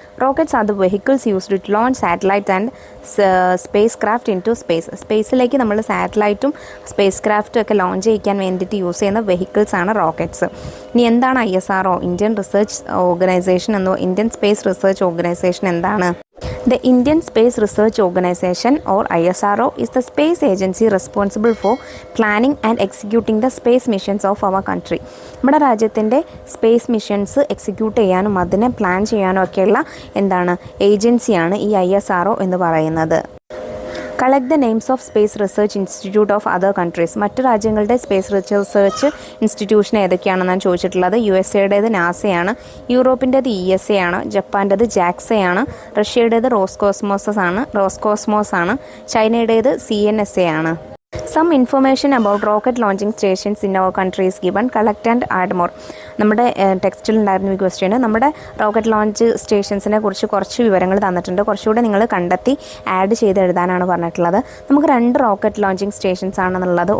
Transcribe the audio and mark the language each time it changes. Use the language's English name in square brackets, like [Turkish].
[English] Rockets are the vehicles used to launch satellite and spacecraft into space. [Malayalam] സ്പേസിലേക്ക് നമ്മൾ സാറ്റലൈറ്റും space ക്രാഫ്റ്റും ഒക്കെ launch ചെയ്യിക്കാൻ വേണ്ടിയിട്ട് use ചെയ്യുന്ന vehicles ആണ് റോക്കറ്റ്സ്. ഇനി എന്താണ് ISRO? ഇന്ത്യൻ റിസർച്ച് ഓർഗനൈസേഷൻ എന്നോ ഇന്ത്യൻ സ്പേസ് റിസർച്ച് ഓർഗനൈസേഷൻ എന്താണ്? [English] The Indian Space Research Organization or ISRO is the space agency responsible for planning and executing the space missions of our country. [Malayalam] നമ്മുടെ രാജ്യത്തിൻ്റെ space missions execute ചെയ്യാനും അതിനെ plan ചെയ്യാനും ഒക്കെയുള്ള എന്താണ് ഏജൻസിയാണ് ഈ ISRO എന്ന് പറയുന്നത്. [English] Collect the names of space research institute of other countries. [Malayalam] മറ്റു രാജ്യങ്ങളുടെ സ്പേസ് റിസർച്ച് ഇൻസ്റ്റിറ്റ്യൂഷൻ ഏതൊക്കെയാണെന്നാണ് ചോദിച്ചിട്ടുള്ളത്. USAയുടേത് നാസയാണ്, യൂറോപ്പിൻ്റേത് ESA ആണ്, ജപ്പാൻ്റേത് JAXA ആണ്, റഷ്യയുടേത് റോസ്കോസ്മോസ് ആണ്, ചൈനയുടേത് CNSA ആണ്. [English] Some information about rocket launching stations in our country is given. Collect and add more. [Malayalam] നമ്മുടെ ടെക്സ്റ്റിൽ ഉണ്ടായിരുന്ന ഈ ക്വസ്റ്റ്യന് നമ്മുടെ റോക്കറ്റ് ലോഞ്ച് സ്റ്റേഷൻസിനെ കുറിച്ച് കുറച്ച് വിവരങ്ങൾ തന്നിട്ടുണ്ട്. കുറച്ചുകൂടെ നിങ്ങൾ കണ്ടെത്തി ആഡ് ചെയ്ത് എഴുതാനാണ് പറഞ്ഞിട്ടുള്ളത്. നമുക്ക് 2 റോക്കറ്റ് ലോഞ്ചിങ് സ്റ്റേഷൻസ് ആണെന്നുള്ളത്.